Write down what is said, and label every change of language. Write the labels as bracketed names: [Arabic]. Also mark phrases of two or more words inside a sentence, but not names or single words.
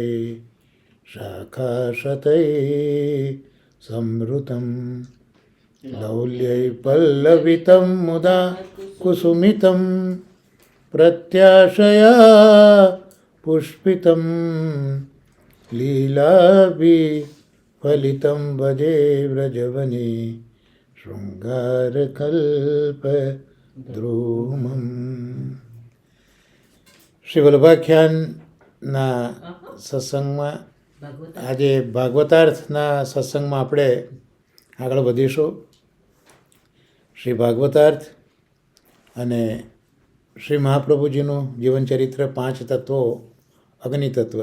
[Sanskrit] शाखाशतैः संवृतं लौल्यै पल्लवितं मुदा कुसुमितं प्रत्याशया पुष्पितं लीलाभिफलितं भजे व्रजवने शृङ्गारकल्पद्रुमम्. [Gujarati] શ્રી વલ્લભાખ્યાનના સત્સંગમાં આજે ભાગવતાર્થના સત્સંગમાં આપણે આગળ વધીશું. શ્રી ભાગવતાર્થ અને શ્રી મહાપ્રભુજીનું જીવનચરિત્ર, 5 તત્વો, અગ્નિ તત્વ.